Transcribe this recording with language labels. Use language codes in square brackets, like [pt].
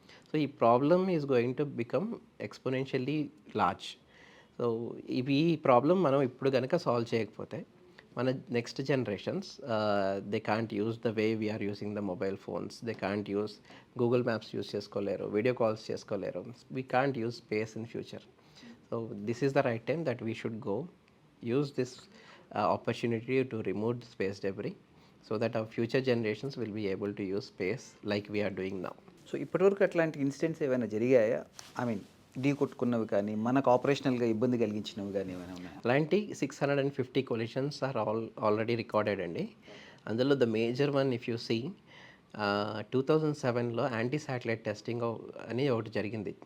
[en] So ఈ problem is going to become exponentially large. [te] So ఈ problem మనం ఇప్పుడు కనుక సాల్వ్ చేయకపోతే మన next generations [en] They can't use the way we are using the mobile phones. They can't use [te] Google maps use చేసుకోలేరు, video calls చేసుకోలేరు. [en] We can't use space in future. So this is the right time that we should go use this opportunity to remove the space debris so that our future generations will be able to use space like we are doing now. [te] So ఇప్పటివరకు అట్లాంటి incidents ఏమైనా జరిగాయా? I mean ఢీ కొట్టుకున్నవి కానీ మనకు ఆపరేషనల్గా ఇబ్బంది కలిగించినవి కానీ ఏమైనా ఉన్నాయా? అలాంటి 650 కొలిషన్స్ [en] are already recorded [te] అండి. అందులో [en] the major one if you see [te] 2007లో anti satellite testing అని ఒకటి జరిగింది.